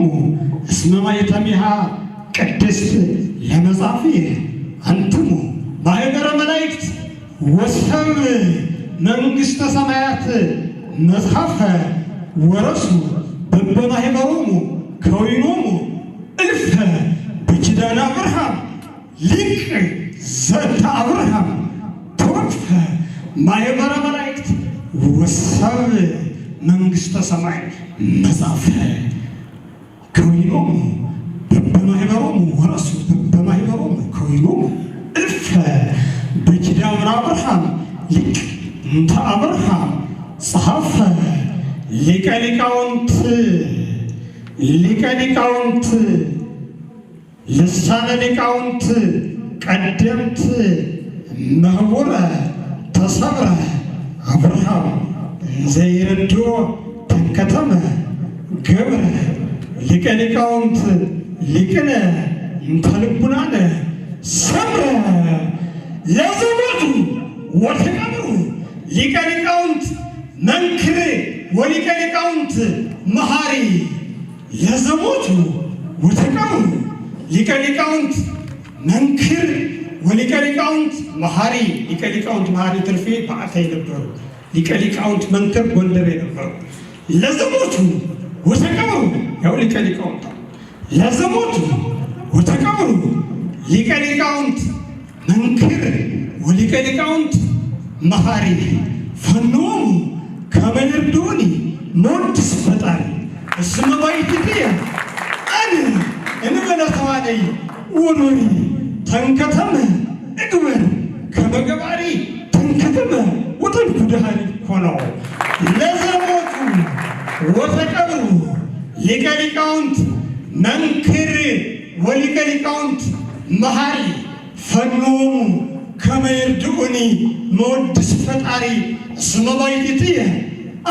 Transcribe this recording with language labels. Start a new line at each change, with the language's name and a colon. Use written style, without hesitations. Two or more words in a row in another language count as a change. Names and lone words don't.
Geez: እስመ ማኅተሚሃ ቅድስት ለመጽሐፍየ አንትሙ ማኅበረ መላእክት ወሰብ መንግሥተ ሰማያት መጽሐፈ ወረሱ በበማኅበሮሙ ከዊኖሙ እልፈ በኪዳነ አብርሃም ሊቅ ዘእንተ አብርሃም ተወክፈ ማኅበረ መላእክት ወሰብ መንግሥተ ሰማያት መጽሐፈ ከዊኖሙ በበማኅበሮሙ ወረሱ በበማኅበሮሙ ከዊኖሙ እልፈ በኪዳነ አብርሃም ሊቅ እንተ አብርሃም ጸሐፈ ሊቀ ሊቃውንት ልሳነ ሊቃውንት ቀደምት መህቡረ ተሰብረ አብርሃም ዘይረዶ ተንከተመ ገብረ ሊቀ ሊቃውንት ሊቅነ እንተ ልቡናነ ሰምረ ለዘሞቱ ወተቀብሩ ሊቀ ሊቃውንት መንክር ወሊቀ ሊቃውንት መሐሪ ለዘሞቱ ወተቀብሩ ሊቀ ሊቃውንት መንክር ወሊቀ ሊቃውንት መሐሪ ሊቀ ሊቃውንት መሐሪ
Amharic: ትርፌ በአታይ ነበሩ።
Geez: ሊቀ ሊቃውንት መንክር
Amharic: ጎንደር ነበሩ።
Geez: ለዘሞቱ ወተቀብሩ ያው ሊቀ ሊቃውንት ለዘሞቱ ወተቀብሩ ሊቀ ሊቃውንት መንክር ወሊቀ ሊቃውንት መሐሪ ፈኖሙ ከመ ይርዱኒ ሞድስ ፈጣሪ እስመ ባሕቲትየ አነ እንበለ ተዋነይ ወኖሪ ተንከተመ እግበር ከመ ገባሪ ተንከተመ ወተንኩ ድሃሪ ኮነው ለዘሞቱ ወተቀብሩ ሊቀ ሊቃውንት መንክር ወሊቀ ሊቃውንት መሐሪ ፈኖሙ ከመ ይርድኡኒ መወድስ ፈጣሪ እስመ ባሕቲትየ